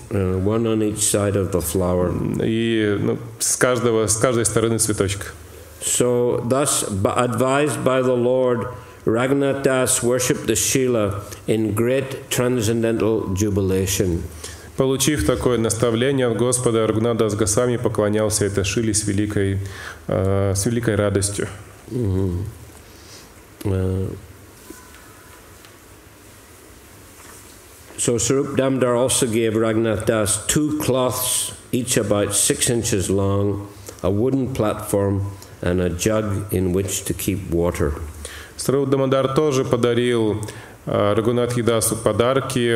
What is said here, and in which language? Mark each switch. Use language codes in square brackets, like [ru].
[en] One on each side of the flower. [ru] И с каждой стороны цветочка. [en] So thus advised by the Lord, Raghunath Das worshipped the Shila in great transcendental jubilation. [ru] Получив такое наставление от Господа, Рагхунатх Дас Госвами поклонялся этой шиле с великой радостью. [en] So Swarup Damodar also gave Raghunath Das 2 cloths, each about 6 inches long, a wooden platform, and a jug in which to keep water. [ru] Сwarup Damodar тоже подарил Рагхунатхе Дасу подарки.